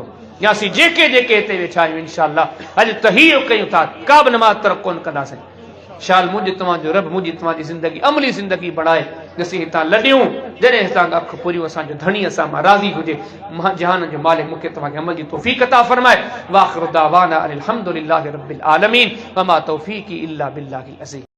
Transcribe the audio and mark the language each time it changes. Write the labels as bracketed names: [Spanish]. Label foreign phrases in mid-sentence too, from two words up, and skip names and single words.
[Sindhi] या असीं जेके जेके हिते वेठा आहियूं इंशाअल्लाह अॼु तहीयो कयूं था, का बि नमाज़ तरक़ कोन कंदासीं। शाल मुंहिंजी तव्हांजो रब मुंहिंजी तव्हांजी ज़िंदगी अमली ज़िंदगी बणाए। ॾिसी हितां लॾियूं जॾहिं हितां अखि पूरियूं असांजो धणी असां मां राज़ी हुजे। मां जहान जो मालिक मूंखे तव्हांखे अमल जी तौफ़ीक़ अता फ़रमाए। [Arabic] وآخر دعوانا أن الحمد لله رب العالمين وما توفيقي إلا بالله العزيز.